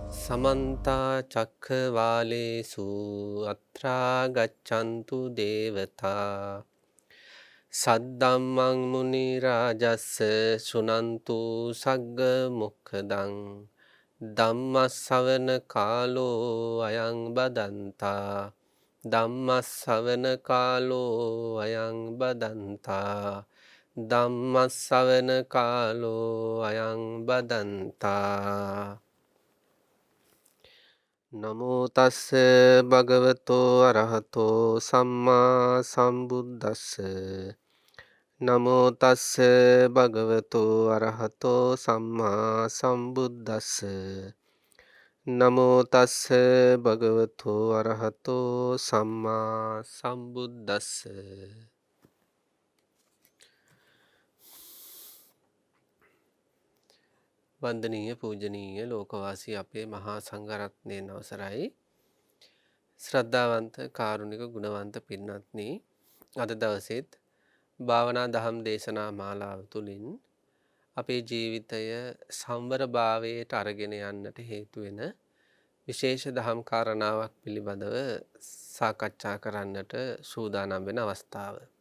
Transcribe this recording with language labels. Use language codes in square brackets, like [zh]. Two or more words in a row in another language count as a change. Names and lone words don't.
[pi] समन्ता चक्रवालेषु अत्रा गच्छन्तु देवता सद्धम्मं मुनिराजस्य शृणन्तु सग्गमुखदं ධම්මස්සවන කාලෝ අයං බදන්තා ධම්මස්සවන කාලෝ අයං බදන්තා ධම්මස්සවන කාලෝ අයං බදන්තා නමෝ තස්ස භගවතෝ අරහතෝ සම්මා සම්බුද්දස්ස නමෝ තස්ස භගවතෝ අරහතෝ සම්මා සම්බුද්දස්ස නමෝ තස්ස භගවතෝ අරහතෝ සම්මා සම්බුද්දස්ස [si] වන්දනීය පූජනීය ලෝකවාසී අපේ මහා සංඝරත්නයන් අවසරයි ශ්‍රද්ධාවන්ත කාරුණික ගුණවන්ත පින්වත්නි අද දවසේත් භාවනා දහම් දේශනා මාලාව තුළින් අපේ ජීවිතය සම්වර භාවයට අරගෙන යන්නට හේතු වෙන විශේෂ දහම් කාරණාවක් පිළිබඳව සාකච්ඡා කරන්නට සූදානම් වෙන අවස්ථාව.